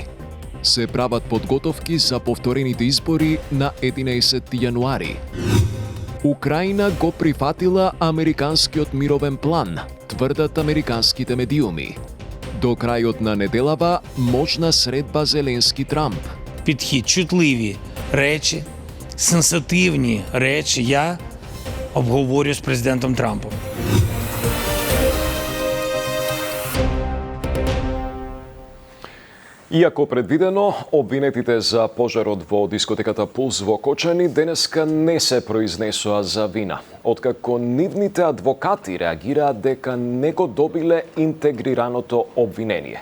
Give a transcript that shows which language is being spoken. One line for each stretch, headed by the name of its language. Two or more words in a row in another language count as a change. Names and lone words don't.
Macedonian: Се прават подготовки за повторените избори на 11 јануари. Украина го прифатила американскиот мировен план, тврдат американските медиуми. До крајот на неделава можна средба Зеленски-Трамп.
Ukrainian: Підхід чутливі речі, сенситивні речі я обговорю з президентом Трампом.
Macedonian: Иако предвидено, обвинетите за пожарот во дискотеката Пулс во Кочани денеска не се произнесоа за вина, откако нивните адвокати реагираат дека не го добиле интегрираното обвинение.